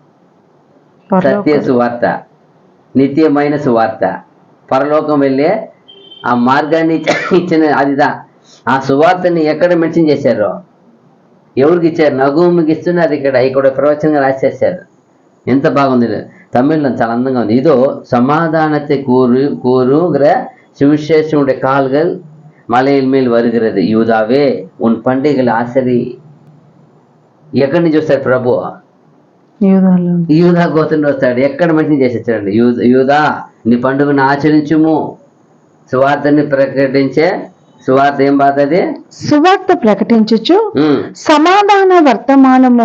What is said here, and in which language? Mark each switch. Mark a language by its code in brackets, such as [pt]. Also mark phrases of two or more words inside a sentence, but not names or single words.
[te] సత్య సువార్త, నిత్యమైన సువార్త, పరలోకం వెళ్ళే ఆ మార్గాన్ని ఇచ్చిన అదిదా. ఆ సువార్తని ఎక్కడ మెన్షన్ చేశారో, ఎవరికి ఇచ్చారు? నగూముకి ఇస్తున్నారు. ఇక్కడ ప్రవచనంగా రాసేసారు. ఎంత బాగుంది. తమిళ్లో చాలా అందంగా ఉంది. ఇదో [ta] సమాధానத்தை கூறுகிற சுவிசேஷனுடைய கால்கள் மலையின் மேல் வருகிறது. யூதாவே உன் பண்டிகைகள் ஆசரி. [te] ఎక్కడి నుంచి వస్తాడు ప్రభు? యూదా గోత్రం వస్తాడు. ఎక్కడ మెన్షన్ చేసి వచ్చాడండి? యూదా నీ పండుగను ఆచరించుము. సువార్తని ప్రకటించే సువార్త ఏం బాధది? సువార్త ప్రకటించుచు సమాధాన వర్తమానము.